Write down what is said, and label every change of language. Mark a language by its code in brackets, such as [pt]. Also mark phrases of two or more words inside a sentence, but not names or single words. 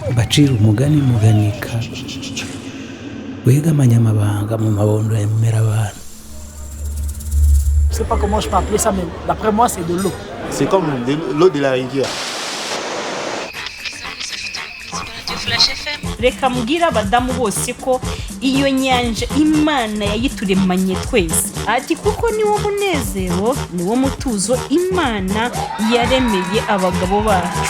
[rw] gucira umugani muganika wegamanya amabanga mu mabondo yemera abantu. [fr] Je sais pas comment je peux appeler ça, mais d'après moi c'est de l'eau. C'est comme l'eau de la rivière. [rw] Reka mbwira abadamu bose ko iyo nyanja Imana yayituremanye twese, ati kuko niwo munezero niwo mutuzo Imana yaremeye abagabo bacu.